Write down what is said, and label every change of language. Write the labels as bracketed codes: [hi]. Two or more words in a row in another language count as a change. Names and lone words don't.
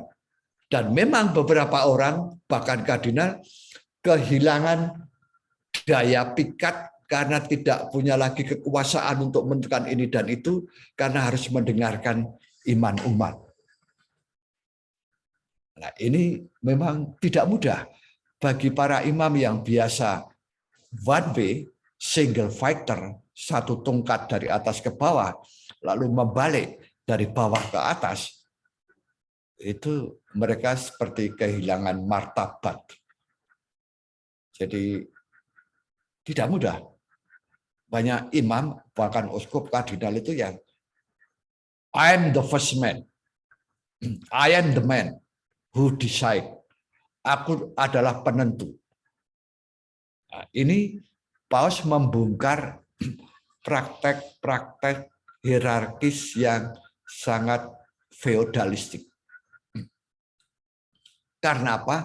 [id] Dan memang beberapa orang, bahkan kardinal, kehilangan daya pikat karena tidak punya lagi kekuasaan untuk menentukan ini dan itu, karena harus mendengarkan iman umat. Nah, ini memang tidak mudah bagi para imam yang biasa [en] one way, single fighter, [id] satu tongkat dari atas ke bawah, lalu membalik dari bawah ke atas. itu mereka seperti kehilangan martabat. Jadi tidak mudah. Banyak imam, bahkan uskup, kardinal itu yang [en] I am the first man. I am the man who decide. [id] Aku adalah penentu. Nah, ini Paus membongkar praktek-praktek hierarkis yang sangat feodalistik. Karena apa?